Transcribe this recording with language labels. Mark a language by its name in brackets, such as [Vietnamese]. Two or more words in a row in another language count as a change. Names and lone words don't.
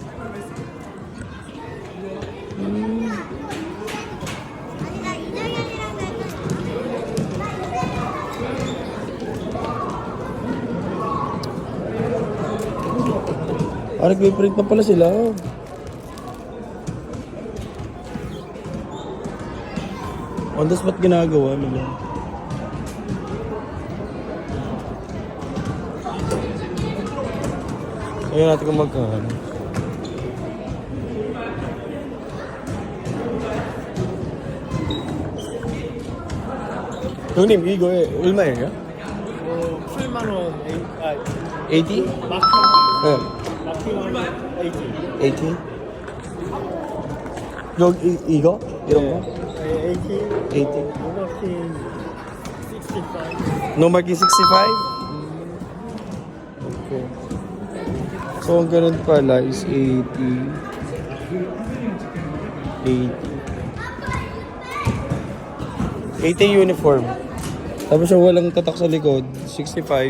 [Filipino] Nagpiprint na pala sila. [English] On the spot [Filipino] ginagawa nila. Ayun natin kung magkano. [Korean] 형님 이거 얼마예요? 7만 원, 80? 마킹 네. 80. 80? 여기 이거? 이런 거? 80. 80. 마킹 65. [English] No marking 65? Okay. [Filipino] So ang ganun pala is 80. 80 uniform. Tapos yung walang tatak sa likod, 65.